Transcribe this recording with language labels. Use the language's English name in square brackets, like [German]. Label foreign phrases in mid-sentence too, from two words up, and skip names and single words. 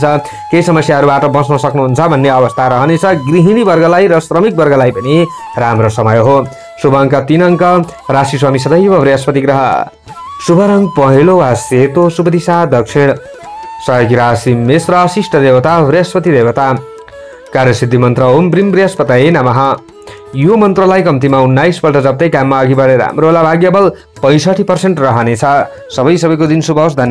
[Nepali] केही समस्याहरूबाट बच्न सक्नुहुन्छ भन्ने अवस्था रहनेछ। गृहिणी वर्गलाई र श्रमिक वर्गलाई पनि राम्रो समय हो। शुभ अङ्क 3 अङ्क। राशि स्वामी सदैव बृहस्पति ग्रह। शुभ रङ पहेँलो वा सेतो, शुभ दिशा दक्षिण। सहयोगी राशि मेष र इष्ट देवता बृहस्पति देवता। कार्यसिद्धि मन्त्र [Sanskrit] ओम ब्रीम बृहस्पतये नमः। [Nepali] यो मन्त्रलाई कम्तीमा 19 पल्ट जप्दै काममा अघि बढेर राम्रो होला। भाग्य बल 65% रहनेछ। सबैको दिन शुभ होस्। धन्यवाद।